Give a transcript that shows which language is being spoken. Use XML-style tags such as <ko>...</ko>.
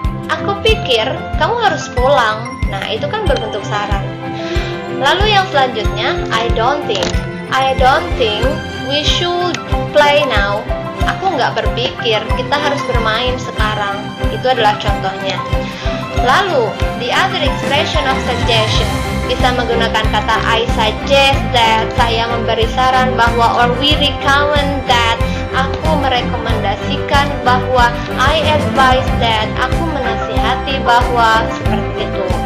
<id>Aku pikir kamu harus pulang. Nah, itu kan berbentuk saran. Lalu yang selanjutnya</id> <en>I don't think I don't think we should play now.</en> <id>Aku nggak berpikir kita harus bermain sekarang. Itu adalah contohnya. Lalu,</id> <en>the other expression of suggestion</en> <id>bisa menggunakan kata</id> <en>I suggest that,</en> <id>saya memberi saran bahwa,</id> <en>or we recommend that,</en> <id>aku merekomendasikan bahwa,</id> <en>I advise that,</en> <id>aku menasihati bahwa, seperti itu.</id>